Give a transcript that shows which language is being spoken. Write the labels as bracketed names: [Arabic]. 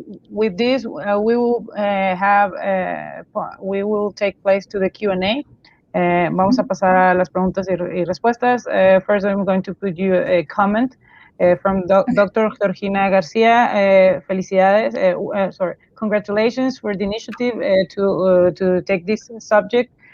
[English] With this, we will take place to the Q&A. [Spanish] Vamos a pasar a las preguntas y respuestas. [English] First, I'm going to put you a comment from Dr. Georgina Garcia. Felicidades. Congratulations for the initiative to take this subject.